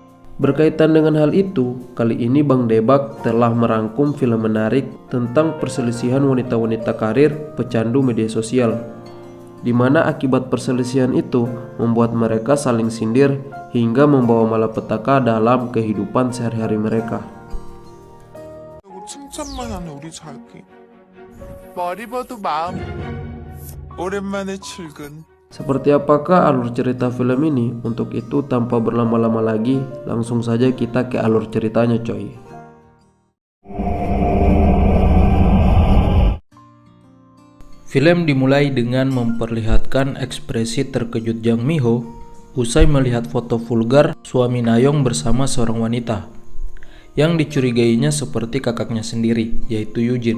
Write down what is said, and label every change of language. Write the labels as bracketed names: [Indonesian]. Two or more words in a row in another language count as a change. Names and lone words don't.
[Indonesian] Berkaitan dengan hal itu, kali ini Bang Debak telah merangkum film menarik tentang perselisihan wanita-wanita karir pecandu media sosial, di mana akibat perselisihan itu membuat mereka saling sindir hingga membawa malapetaka dalam kehidupan sehari-hari mereka. [Korean] 칭찬만 하는 우리 자기 머리 봐도 마음 오랜만에 출근. [Indonesian] Seperti apakah alur cerita film ini? Untuk itu tanpa berlama-lama lagi, langsung saja kita ke alur ceritanya coy. Film dimulai dengan memperlihatkan ekspresi terkejut Jang Mi-ho usai melihat foto vulgar suami Na-young bersama seorang wanita yang dicurigainya seperti kakaknya sendiri, yaitu Yujin.